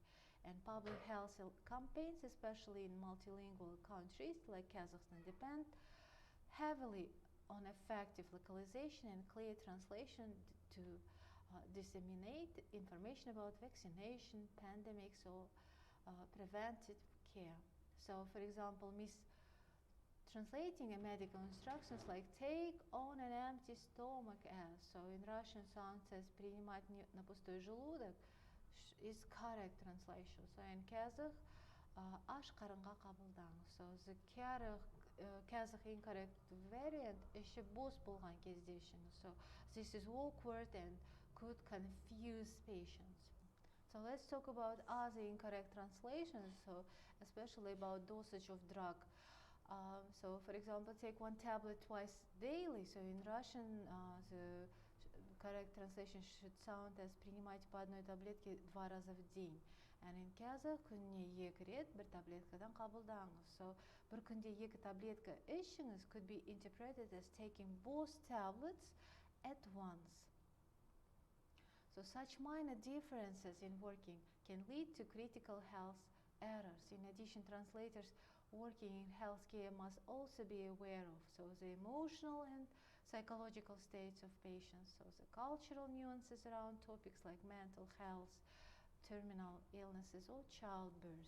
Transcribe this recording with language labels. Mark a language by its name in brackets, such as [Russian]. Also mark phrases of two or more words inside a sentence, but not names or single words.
[English] And public health campaigns, especially in multilingual countries like Kazakhstan, depend heavily on effective localization and clear translation to disseminate information about vaccination, pandemics, or preventive care. So, for example, translating a medical instructions like take on an empty stomach as, so in Russian sounds as [Russian] принимать на пустой желудок [English] is correct translation. So in Kazakh, [Kazakh] аш қарынға қабылдаңыз. [English] So the Kazakh incorrect variant [Kazakh] еще бос болған кезде үшін. [English] So this is awkward and could confuse patients. So let's talk about other incorrect translations, so especially about dosage of drug. So for example, take one tablet twice daily. So in Russian, the correct translation should sound as [Russian] принимать по одной таблетке 2 раза в день. [English] And in Kazakh, [Kazakh] күніне 2 рет бір таблеткадан қабылдаңыз. [English] So [Kazakh] бір күнде 2 таблетка ішіңіз [English] could be interpreted as taking both tablets at once. So such minor differences in working can lead to critical health errors. In addition, translators working in healthcare must also be aware of the emotional and psychological states of patients, so the cultural nuances around topics like mental health, terminal illnesses, or childbirth.